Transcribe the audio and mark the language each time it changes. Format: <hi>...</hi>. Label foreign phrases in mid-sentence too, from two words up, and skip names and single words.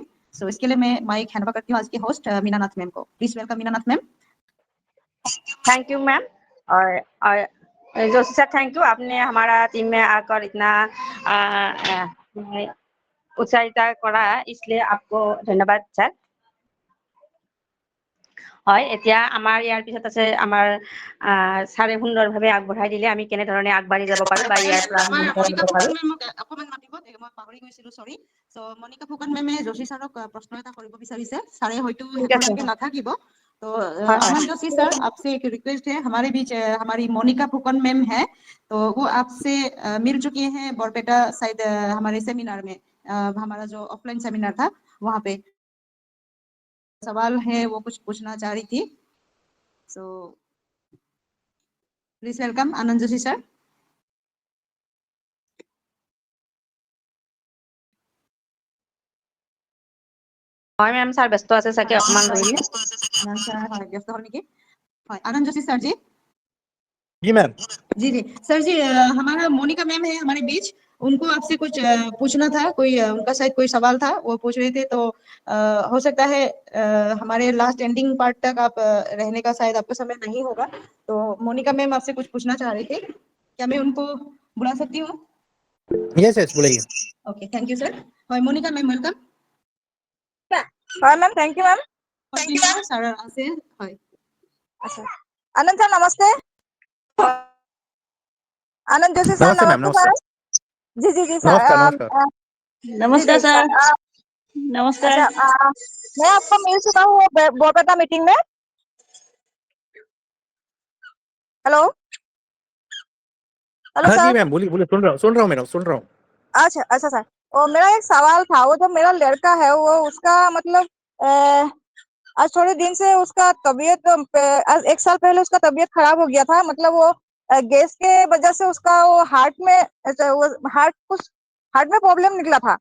<hi>सो इसके लिए मैं माइक हैंड ओवर करती हूँ आज के होस्ट मीनानाथ मैम को।</hi> <en>Please welcome</en> <hi>मीनानाथ मैम।</hi> <en>Thank you ma'am.</en> <hi>और जोशी सर</hi> <en>thank you,</en> <hi>आपने हमारा टीम में आकर इतना उत्साहित करा, इसलिए आपको धन्यवाद सर।</hi> <as>হয় এতিয়া আমাৰ ইয়াৰ পিছত আছে আমাৰ ছাৰে সুন্দৰভাৱে আগবঢ়াই দিলে আমি কেনেধৰণে আগবাঢ়ি যাব পাৰো বা ইয়াৰ পৰা আমি মনিকা যাব পাৰো। ফুকন মেমক অকমান মাতিব, মই পাহৰি গৈছিলো, সৰি। সো মনিকা ফুকন মেমে যোশী ছাৰক प्रश्न এটা কৰিব বিচাৰিছে, ছাৰে হয়তো ঠিক আছে। শেষলৈকে নাথাকিব। तो হয় হয়।</as> <hi>अमन जोशी सर, आपसे एक रिक्वेस्ट है, हमारे बीच हमारी मोनिका फुकन मैम है, तो वो आपसे मिल चुकी हैं बरपेटा शायद हमारे सेमिनार में, हमारा जो</hi> <en>offline seminar</en> <hi>था वहाँ पे सवाल है, वो कुछ पूछना चाह रही थी। सो</hi> <en>Please welcome</en> <hi>आनंद जोशी सर।</hi> <as>হয় মেম, ছাৰ ব্যস্ত আছে চাগে অকমান ধৰিলে।</as> <hi>व्यस्त होने की। आनंद जोशी सर जी। जी मैम। जी जी सर जी, हमारा मोनिका मैम है हमारे बीच, उनको आपसे कुछ पूछना था, कोई उनका शायद कोई सवाल था, वो पूछ रहे थे। तो हो सकता है हमारे</hi> <en>last ending part</en> <hi>तक आप रहने का शायद आपको समय नहीं होगा, तो मोनिका मैम आपसे कुछ पूछना चाह रहे थे, क्या मैं उनको बुला सकती हूँ?</hi> <en>Yes yes, बोलिए। Okay, thank you sir. Monica ma'am welcome.</en> <as>হয় মেম,</as> <en>thank you ma'am.</en> <as>सर আছে হয়। আচ্ছা, আনন্দ স্যার নমস্তে। आनंद जोशी सर</as> <hi>नमस्ते मैम, नमस्ते नमस्ते। सर। जी जी जी सर। नमस्कार नमस्कार।</hi> <as>নমস্কাৰ ছাৰ। নমস্কাৰ।</as> <hi>अच्छा, मैं आपको मिल चुका हूँ बोरपेटा मीटिंग में।</hi> <en>Hello hello</en> <hi>हाँ जी सर। मैम, बोलिए बोलिए, सुन रहा हूँ मैडम, सुन रहा हूँ। अच्छा अच्छा सर, और मेरा एक सवाल था, वो जो मेरा लड़का है वो उसका मतलब आज थोड़े दिन से उसका तबीयत आज 1 साल पहले उसका तबीयत खराब हो गया था, मतलब वो गैस के वजह से उसका वो हार्ट में हार्ट में प्रॉब्लम निकला था।</hi>